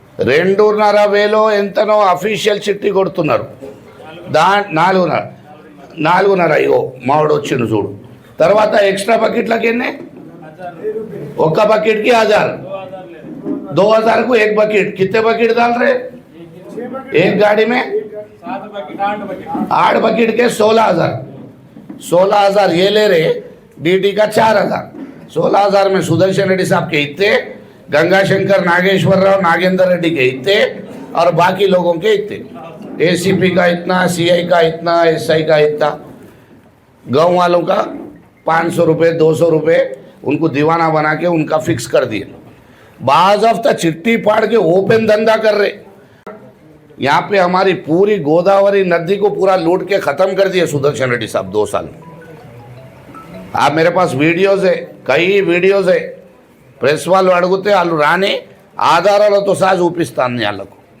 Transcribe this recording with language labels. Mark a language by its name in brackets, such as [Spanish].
[Telugu] 2,500 ఎంతనో అఫీషియల్ చిట్టి కొడుతున్నారు. 4,500 అయ్యో మావాడు వచ్చిండు చూడు. తర్వాత ఎక్స్ట్రా బకెట్లకి ఎన్నే? ఒక్క బకెట్కి 1,000, [Hindi] 2,000 को 1 बकेट. कितने बकेट डाल रहे? एक गाड़ी में 8 बकेट के 16,000 ये ले रहे. डीटी का 4,000. 16,000 में सुदर्शन रेड्डी साहब के इतने, गंगाशंकर नागेश्वर राव नागेंद्र रेड्डी के इतने और बाकी लोगों के इतने. एसीपी का इतना, सीआई का इतना, एसआई का इतना. गाँव वालों का 500 रुपये 200 रुपये उनको दीवाना बना के उनका फिक्स कर दिए. बाज ऑफ द चिट्ठी पाड़ के ओपन धंधा कर रहे। यहाँ पे हमारी पूरी गोदावरी नदी को पूरा लूट के ख़त्म कर दिया सुदर्शन रेड्डी साहब 2 साल। आप मेरे पास वीडियोज़ है, कई वीडियोज़ है। [Telugu] ప్రెస్ వాళ్ళు అడిగితే వాళ్ళు రాని ఆధారాలతో సహా చూపిస్తాను వాళ్ళకు.